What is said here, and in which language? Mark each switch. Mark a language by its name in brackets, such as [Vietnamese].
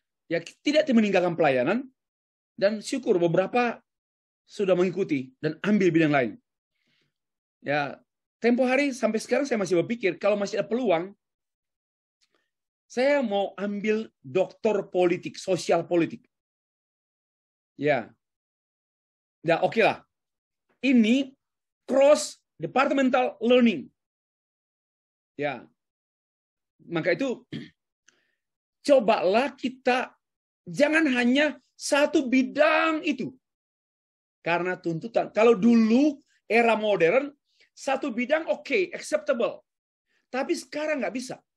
[Indonesian] Ya, tidak meninggalkan pelayanan, dan syukur beberapa sudah mengikuti dan ambil bidang lain. Ya, tempo hari sampai sekarang saya masih berpikir, kalau masih ada peluang, saya mau ambil doktor politik, sosial politik. Ya. Ya, oke lah. [English] Ini cross departmental learning. [Indonesian] Ya. Maka itu cobalah kita jangan hanya satu bidang itu. Karena tuntutan. Kalau dulu era modern satu bidang oke, acceptable. Tapi sekarang nggak bisa.